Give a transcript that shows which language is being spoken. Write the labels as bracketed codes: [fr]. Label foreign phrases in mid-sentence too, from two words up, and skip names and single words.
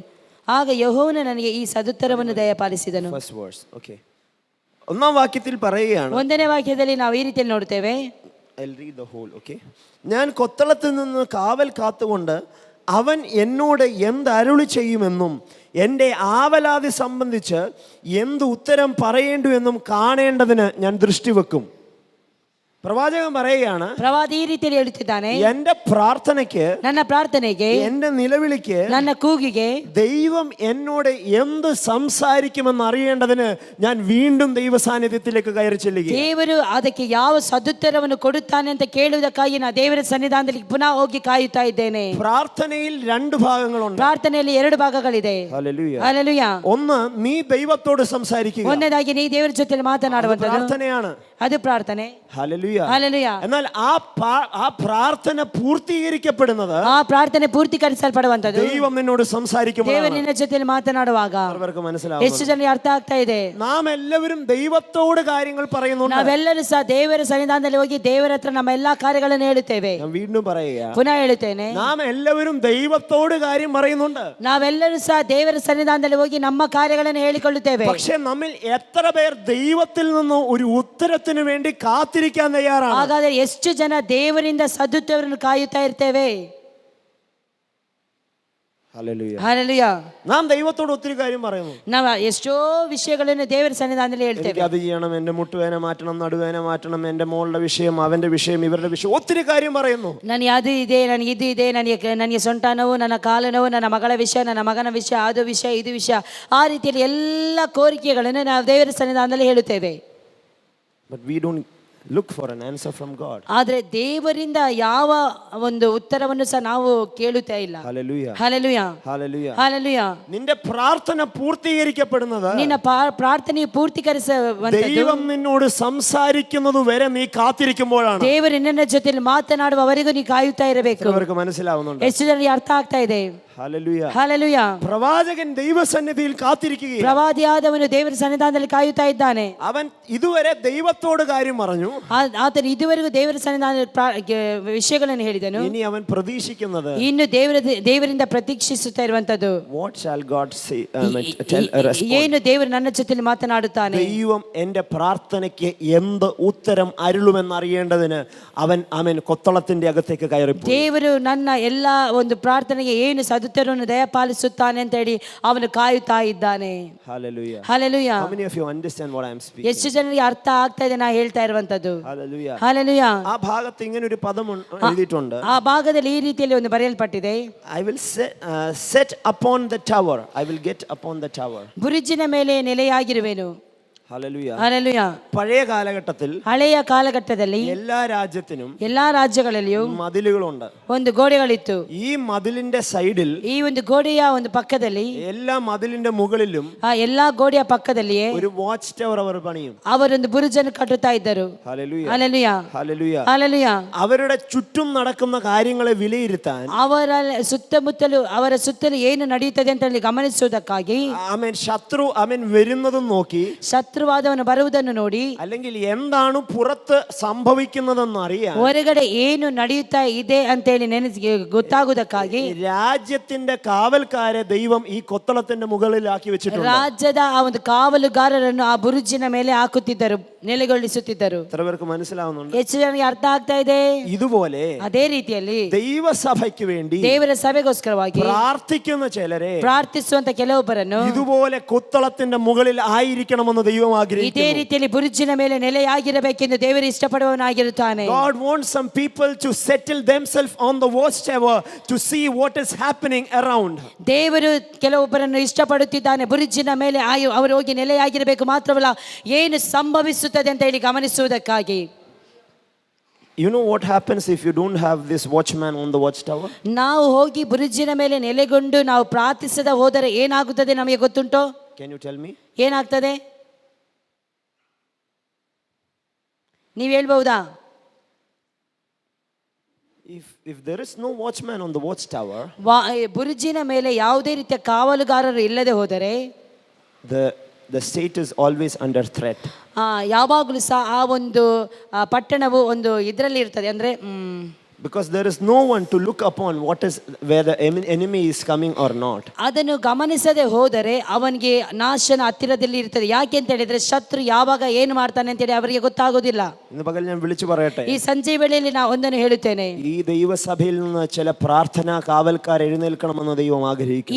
[kn] ಆಗ ಯೆಹೋವನು ನನಗೆ ಈ ಸದುತ್ತರವನ್ನು ದಯಪಾಲಿಸಿದನು. [en] first verse. [ml] ഓക്കേ. 1-ാം വാക്യത്തിൽ പറയുകയാണ്, [kn] 1ನೇ ವಾಕ್ಯದಲ್ಲಿ ನಾವು ಈ ರೀತಿಯಲ್ಲಿ ನೋಡ್ತೇವೆ. [en] I'll read the whole, okay? [ml] ഞാൻ കൊത്തളത്തിൽ നിന്ന് കാവൽ കാത്തുകൊണ്ട് അവൻ എന്നോട് എന്ത് അരുളി ചെയ്യുമെന്നും എൻ്റെ ആവലാതി സംബന്ധിച്ച് എന്ത് ഉത്തരം പറയേണ്ടു എന്നും കാണേണ്ടതിന് ഞാൻ ദൃഷ്ടി വെക്കും. പ്രവാചകൻ പറയുകയാണ്, [kn] ಪ್ರವಾದಿ ಈ ರೀತಿಯಲ್ಲಿ ಹೇಳುತ್ತಿದ್ದಾನೆ, [ml] എന്റെ പ്രാർത്ഥനയ്ക്ക്, [kn] ನನ್ನ ಪ್ರಾರ್ಥನೆಗೆ, [ml] എന്റെ നിലവിളിക്ക്, [kn] ನನ್ನ ಕೂಗಿಗೆ [ml] ദൈവം എന്നോട് എന്ത് സംസാരിക്കുമെന്ന് അറിയേണ്ടതിന് ഞാൻ വീണ്ടും ദൈവ സാന്നിധ്യത്തിലേക്ക് കയറി ചെല്ലുക. [kn] ದೇವರು ಅದಕ್ಕೆ ಯಾವ ಸದುತ್ತರವನ್ನು ಕೊಡುತ್ತಾನೆ ಅಂತ ಕೇಳುವುದಕ್ಕಾಗಿ ನಾನು ದೇವರ ಸನ್ನಿಧಾನದಲ್ಲಿ ಪುನಃ ಹೋಗಿ ಕಾಯುತ್ತಾ ಇದ್ದೇನೆ. [ml] പ്രാർത്ഥനയിൽ 2 ഭാഗങ്ങളുണ്ട്. [kn] ಪ್ರಾರ್ಥನೆಯಲ್ಲಿ 2 ಭಾಗಗಳಿದೆ. [ml] ഹല്ലേലൂയ. [kn] ಹಲ್ಲೆಲೂಯಾ. [ml] ഒന്ന്, നീ ദൈവത്തോട് സംസാരിക്കുക, [kn] ಒಂದನೇದಾಗಿ ನೀ ದೇವರ ಜೊತೆ ಮಾತನಾಡುವಂತದ್ದು, [ml] പ്രാർത്ഥനയാണ്. [kn] ಅದು ಪ್ರಾರ್ಥನೆ. [ml] ഹല്ലേലൂയ. [kn] ಹಲ್ಲೆಲೂಯಾ. [ml] എന്നാൽ ആ പ്രാർത്ഥന പൂർത്തീകരിക്കപ്പെടുന്നത്, [kn] ಆ ಪ್ರಾರ್ಥನೆ ಪೂರ್ತೀಕರಿಸಲ್ಪಡುವಂತದ್ದು [ml] ദൈവം നിന്നോട് സംസാരിക്കുമ്പോൾ. [kn] ದೇವರು ನಿನ್ನ ಜೊತೆ ಮಾತನಾಡುವಾಗ [ml] അവർക്ക് മനസ്സിലാവും. [kn] ಎಷ್ಟು ಜನರಿಗೆ ಅರ್ಥ ಆಗ್ತಾ ಇದೆ? [ml] നാം എല്ലാവരും ദൈവത്തോട് കാര്യങ്ങൾ പറയുന്നുണ്ട്. [kn] ನಾವೆಲ್ಲರೂ ಸಹ ದೇವರ ಸನ್ನಿಧಾನದಲ್ಲಿ ಹೋಗಿ ದೇವರ ಹತ್ರ ನಮ್ಮ ಎಲ್ಲಾ ಕಾರ್ಯಗಳನ್ನು ಹೇಳುತ್ತೇವೆ. [ml] ഞാൻ വീണ്ടും പറയുക, [kn] ಪುನಃ ಹೇಳುತ್ತೇನೆ, [ml] നാം എല്ലാവരും ദൈവത്തോട് കാര്യം പറയുന്നുണ്ട്. [kn] ನಾವೆಲ್ಲರೂ ಸಹ ದೇವರ ಸನ್ನಿಧಾನದಲ್ಲಿ ಹೋಗಿ ನಮ್ಮ ಕಾರ್ಯಗಳನ್ನು ಹೇಳಿಕೊಳ್ಳುತ್ತೇವೆ. [ml] പക്ഷേ നമ്മിൽ എത്ര പേർ ദൈവത്തിൽ നിന്ന് ഒരു ഉത്തരത്തിന് വേണ്ടി കാത്തിരിക്കാൻ തയ്യാറാണ്? [kn] ಹಾಗಾದರೆ ಎಷ್ಟು ಜನ ದೇವರಿಂದ ಸದುತ್ತರವನ್ನು ಕಾಯುತ್ತಾ ಇರ್ತೇವೆ? [ml] ഹല്ലേലൂയ. [kn] ಹಲ್ಲೆಲೂಯಾ. [ml] നാം ദൈവത്തോട് ഒത്തിരി കാര്യം പറയുന്നു. [kn] ನಾವು ಎಷ್ಟೋ ವಿಷಯಗಳನ್ನು ದೇವರ ಸನ್ನಿಧಾನದಲ್ಲಿ ಹೇಳ್ತೇವೆ. [ml] എനിക്ക് അത് ചെയ്യണം, എന്റെ മുട്ടുവേന മാറ്റണം, നടുവേന മാറ്റണം, എന്റെ മോളുടെ വിഷയം, അവന്റെ വിഷയം, ഇവരുടെ വിഷയം, ഒത്തിരി കാര്യം പറയുന്നു. [kn] ನನಗೆ ಅದು ಇದೆ, ನನಗೆ ಇದು ಇದೆ, ನನಗೆ ಸೊಂಟ ನೋವು, ನನ್ನ ಕಾಲು ನೋವು, ನನ್ನ ಮಗಳ ವಿಷಯ, ನನ್ನ ಮಗನ ವಿಷಯ, ಅದು ವಿಷಯ, ಇದು ವಿಷಯ, ಆ ರೀತಿಯಲ್ಲಿ ಎಲ್ಲ ಕೋರಿಕೆಗಳನ್ನು ನಾವು ದೇವರ ಸನ್ನಿಧಾನದಲ್ಲಿ ಹೇಳುತ್ತೇವೆ. [en] But we don't look for an answer from God. [kn] ಆದರೆ ದೇವರಿಂದ ಯಾವ ಒಂದು ಉತ್ತರವನ್ನು ಸಹ ನಾವು ಕೇಳುತ್ತಾ ಇಲ್ಲ. [en] Hallelujah. [kn] ಹಲ್ಲೆಲೂಯಾ. [en] Hallelujah. [kn] ಹಲ್ಲೆಲೂಯಾ. [ml] നിന്റെ പ്രാർത്ഥന പൂർത്തീകരിക്കപ്പെടുന്നത്, [kn] ನಿನ್ನ ಪ್ರಾರ್ಥನೆಯು ಪೂರ್ತೀಕರಿಸುವಂತದ್ದು, [ml] ദൈവം നിന്നോട് സംസാരിക്കുന്നത് വരെ നീ കാത്തിരിക്കുമ്പോഴാണ്. [kn] ದೇವರು ನಿನ್ನ ಜೊತೆಲಿ ಮಾತನಾಡುವವರೆಗೂ ನೀ ಕಾಯುತ್ತಾ ಇರಬೇಕು. [ml] അവർക്ക് മനസ്സിലാവുന്നുണ്ട്. [kn] ಎಷ್ಟು ಜನರಿಗೆ ಅರ್ಥ ಆಗ್ತಾ ಇದೆ? [en] Hallelujah. [kn] ಹಲ್ಲೆಲೂಯಾ. [ml] പ്രവാചകൻ ദൈവസന്നിധിയിൽ കാത്തിരിക്കുകയാണ്. [kn] ಪ್ರವಾದಿಯಾದವನು ದೇವರ ಸನ್ನಿಧಾನದಲ್ಲಿ ಕಾಯುತ್ತಾ ಇದ್ದಾನೆ. [ml] അവൻ ഇതുവരെ ദൈവത്തോട് കാര്യം പറഞ്ഞു, [kn] ಆತನು ಇದುವರೆಗೂ ದೇವರ ಸನ್ನಿಧಾನದಲ್ಲಿ ವಿಷಯಗಳನ್ನು ಹೇಳಿದನು. [ml] ഇനി അവൻ പ്രതീക്ഷിക്കുന്നത്, [kn] ಇನ್ನು ದೇವರಿಂದ ಪ್ರತೀಕ್ಷಿಸುತ್ತಾ ಇರುವಂತದ್ದು, [en] what shall God say, respond? [kn] ಏನು ದೇವರು ನನ್ನ ಜೊತೆಲಿ ಮಾತನಾಡುತ್ತಾನೆ. [ml] ദൈവം എന്റെ പ്രാർത്ഥനയ്ക്ക് എന്ത് ഉത്തരം അരുളുമെന്ന് അറിയേണ്ടതിന് അവൻ കൊത്തളത്തിന്റെ അകത്തേക്ക് കയറിപ്പോയി. [kn] ದೇವರು ನನ್ನ ಎಲ್ಲಾ ಒಂದು ಪ್ರಾರ್ಥನೆಗೆ ಏನು ಸದುತ್ತರವನ್ನು ದಯಪಾಲಿಸುತ್ತಾನೆ ಅಂತ ಹೇಳಿ ಅವನು ಕಾಯುತ್ತಾ ಇದ್ದಾನೆ. [en] Hallelujah. [kn] ಹಲ್ಲೆಲೂಯಾ. [en] How many of you understand what I am speaking? [kn] ಎಷ್ಟು ಜನರಿಗೆ ಅರ್ಥ ಆಗ್ತಾ ಇದೆ ನಾ ಹೇಳ್ತಾ ಇರುವಂತದ್ದು? [en] Hallelujah. [kn] ಹಲ್ಲೆಲೂಯಾ. [ml] ആ ഭാഗത്ത് ഇങ്ങനെ ഒരു പദം എഴുതിയിട്ടുണ്ട്. [kn] ಆ ಭಾಗದಲ್ಲಿ ಈ ರೀತಿಯಲ್ಲಿ ಒಂದು ಬರೆಯಲ್ಪಟ್ಟಿದೆ, [en] I will set upon the tower. I will get upon the tower. [kn] ಬುರುಜಿನ ಮೇಲೆ ನೆಲೆಯಾಗಿರುವೆನು. [en] Hallelujah. [kn] ಹಲ್ಲೆಲೂಯಾ. [ml] പഴയ കാലഘട്ടത്തിൽ [kn] ಹಳೆಯ ಕಾಲಘಟ್ಟದಲ್ಲಿ [ml] എല്ലാ രാജ്യത്തിനും [kn] ಎಲ್ಲಾ ರಾಜ್ಯಗಳಲ್ಲಿಯೂ [ml] മതിലുകളുണ്ട്. [kn] ಒಂದು ಗೋಡೆಗಳಿತ್ತು. [ml] ഈ മതിലിന്റെ സൈഡിൽ, [kn] ಈ ಒಂದು ಗೋಡೆಯ ಒಂದು ಪಕ್ಕದಲ್ಲಿ, [ml] എല്ലാ മതിലിന്റെ മുകളിലും [kn] ಆ ಎಲ್ಲಾ ಗೋಡೆಯ ಪಕ್ಕದಲ್ಲಿಯೇ [ml] ഒരു [en] watch tower [ml] അവർ പണിയും. [kn] ಅವರೊಂದು ಬುರುಜನ್ನು ಕಟ್ಟುತ್ತಾ ಇದ್ದರು. [en] Hallelujah. [kn] ಹಲ್ಲೆಲೂಯಾ. [en] Hallelujah. [kn] ಹಲ್ಲೆಲೂಯಾ. [ml] അവരുടെ ചുറ്റും നടക്കുന്ന കാര്യങ്ങളെ വിലയിരുത്താൻ, [kn] ಅವರ ಸುತ್ತಲೂ ಏನು ನಡೆಯುತ್ತದೆ ಅಂತ ಹೇಳಿ ಗಮನಿಸುವುದಕ್ಕಾಗಿ, [ml] ശത്രു വരുന്നതും നോക്കി, [kn] ಶತ್ರು ಶತ್ರುವಾದವನು ಬರುವುದನ್ನು ನೋಡಿ, [ml] അല്ലെങ്കിൽ എന്താണ് പുറത്ത് സംഭവിക്കുന്നതെന്ന് അറിയാൻ [kn] ಹೊರಗಡೆ ಏನು ನಡೆಯುತ್ತಾ ಇದೆ ಅಂತೇಳಿ ಗೊತ್ತಾಗುವುದಕ್ಕಾಗಿ [ml] രാജ്യത്തിന്റെ കാവൽക്കാരെ ദൈവം ഈ കൊത്തളത്തിന്റെ മുകളിലാക്കി വെച്ചിട്ടുണ്ട്. [kn] ರಾಜ್ಯದ ಆ ಒಂದು ಕಾವಲುಗಾರರನ್ನು ಆ ಬುರುಜಿನ ಮೇಲೆ ಹಾಕುತ್ತಿದ್ದರು, ನೆಲೆಗೊಳಿಸುತ್ತಿದ್ದರು. [ml] എത്ര പേർക്ക് മനസ്സിലാവുന്നുണ്ട്? [kn] ಹೆಚ್ಚು ಜನರಿಗೆ ಅರ್ಥ ಆಗ್ತಾ ಇದೆ. [ml] ഇതുപോലെ [kn] ಅದೇ ರೀತಿಯಲ್ಲಿ [ml] ദൈവസഭയ്ക്ക് വേണ്ടി [kn] ದೇವರ ಸಭೆಗೋಸ್ಕರವಾಗಿ [ml] പ്രാർത്ഥിക്കുന്ന ചിലരെ [kn] ಪ್ರಾರ್ಥಿಸುವಂತ ಕೆಲವೊಬ್ಬರನ್ನು [ml] ഇതുപോലെ കൊത്തളത്തിന്റെ മുകളിൽ ആയിരിക്കണമെന്ന് ദൈവം [kn] ಇದೇ [ml] ആഗ്രഹിക്കുന്നു. [kn] ರೀತಿಯಲ್ಲಿ ಬುರುಜಿನ ಮೇಲೆ ನೆಲೆಯಾಗಿರಬೇಕೆಂದು ದೇವರು ಇಷ್ಟಪಡುವವನಾಗಿರುತ್ತಾನೆ. [en] God wants some people to settle themselves on the watchtower to see what is happening around. [kn] ದೇವರು ಕೆಲವೊಬ್ಬರನ್ನು ಇಷ್ಟಪಡುತ್ತಿದ್ದಾನೆ. ಬುರುಜಿನ ಮೇಲೆ ಅವರು ಹೋಗಿ ನೆಲೆಯಾಗಿರಬೇಕು ಮಾತ್ರವಲ್ಲ, ಏನು ಸಂಭವಿಸುತ್ತದೆ ಅಂತ ಹೇಳಿ ಗಮನಿಸುವುದಕ್ಕಾಗಿ. [en] You know what happens if you don't have this watchman on the watchtower? [kn] ನಾವು ಹೋಗಿ ಬುರುಜಿನ ಮೇಲೆ ನೆಲೆಗೊಂಡು ನಾವು ಪ್ರಾರ್ಥಿಸದ ಹೋದರೆ ಏನಾಗುತ್ತದೆ ನಮಗೆ ಗೊತ್ತುಂಟೋ? [en] Can you tell me? [kn] ಏನಾಗ್ತದೆ ನೀವು ಹೇಳ್ಬಹುದಾ? [en] If there is no watchman on the watchtower, [kn] ಬುರುಜಿನ ಮೇಲೆ ಯಾವುದೇ ರೀತಿಯ ಕಾವಲುಗಾರರು ಇಲ್ಲದೆ ಹೋದರೆ [en] the state is always under threat. [kn] ಯಾವಾಗಲೂ ಸಹ ಆ ಒಂದು ಪಟ್ಟಣವು ಒಂದು ಇದರಲ್ಲಿ ಇರ್ತದೆ, ಅಂದ್ರೆ [en] Because there is no one to look upon what is where the enemy is coming or not. [kn] ಅದನ್ನು ಗಮನಿಸದೆ ಹೋದರೆ ಅವನಿಗೆ ನಾಶನ ಹತ್ತಿರದಲ್ಲಿ ಇರ್ತದೆ. ಯಾಕೆ ಅಂತ ಹೇಳಿದ್ರೆ ಶತ್ರು ಯಾವಾಗ ಏನು ಮಾಡ್ತಾನೆ ಅಂತ ಹೇಳಿ ಅವರಿಗೆ ಗೊತ್ತಾಗೋದಿಲ್ಲ. [ml] ഇന്ന് പകൽ ഞാൻ വിളിച്ചു പറയട്ടെ, [kn] ಈ ಸಂಜೆ ವೇಳೆಯಲ್ಲಿ ನಾನು ಒಂದನ್ನು ಹೇಳುತ್ತೇನೆ. [ml] ഈ ദൈവസഭയിൽ നിന്ന് ചില പ്രാർത്ഥനാ കാവൽക്കാർ എഴുന്നേൽക്കണമെന്ന് ദൈവം ആഗ്രഹിക്കുന്നു.